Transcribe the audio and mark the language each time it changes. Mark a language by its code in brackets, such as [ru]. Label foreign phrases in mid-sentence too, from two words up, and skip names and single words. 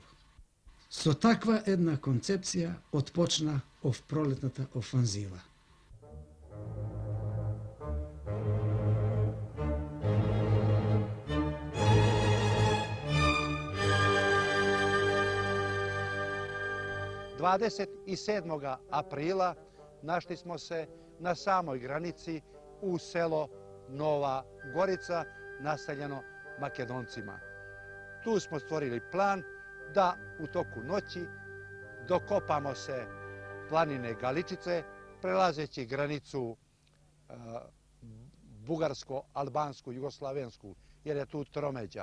[mk] Со таква една концепција отпочна пролетната офанзива. [sr] априла нашли smo se na samoj granici u selo Nova Gorica, naseljeno Makedoncima. Tu smo stvorili plan da u toku noći dokopamo se planine Galičice, prelazeći granicu bugarsko-albansku, jugoslavensku, jer je tu tromeđa.